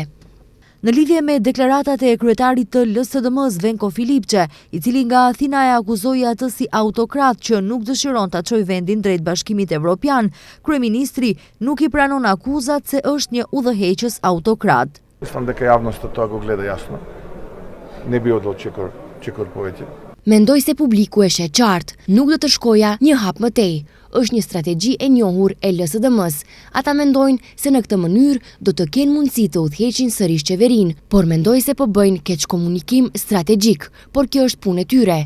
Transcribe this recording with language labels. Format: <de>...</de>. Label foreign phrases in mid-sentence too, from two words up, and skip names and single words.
<sq>Në lidhje me deklaratat e kryetarit të LSDM-s Venko Filipçe, i cili nga Athina e akuzoi atë si autokrat që nuk dëshiron ta çojë vendin drejt Bashkimit Evropian, kryeministri nuk i pranon akuzat se është një udhëheqës autokrat.</sq> <mk>Искам дека јавноста тоа го гледа јасно. Не би одел чекор повеќе.</mk> <sq>Mendoj se publiku e sheh qartë, nuk do të shkoja një hap më tej. Është një strategji e njohur e LSDM-s. Ata mendojnë se në këtë mënyrë do të kenë mundësi të udhëheqin sërish qeverinë, por mendoj se po bëjnë keq komunikim strategjik, por kjo është punë e tyre.</sq>